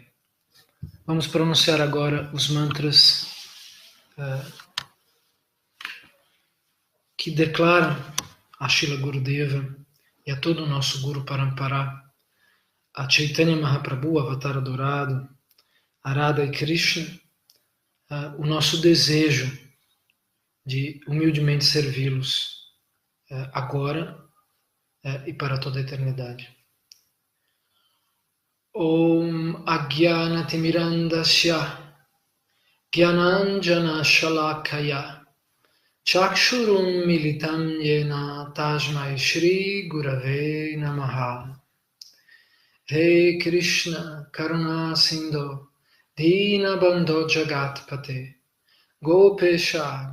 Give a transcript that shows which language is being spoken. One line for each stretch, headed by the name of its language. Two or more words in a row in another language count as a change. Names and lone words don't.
Portuguese: Vamos pronunciar agora os mantras que declaram a Srila Gurudeva e a todo o nosso Guru Parampara, a Chaitanya Mahaprabhu, Avatar Dourado, a Radha e Krishna, o nosso desejo de humildemente servi-los agora e para toda a eternidade.
Sanskrit: Om Agyanatimirandasya Gyananjana Shalakaya Chakshurum Militam Yena Tasmai Shri Gurave Namaha. He Krishna Karuna Sindhu Dina Bandho Jagatpate Gopesha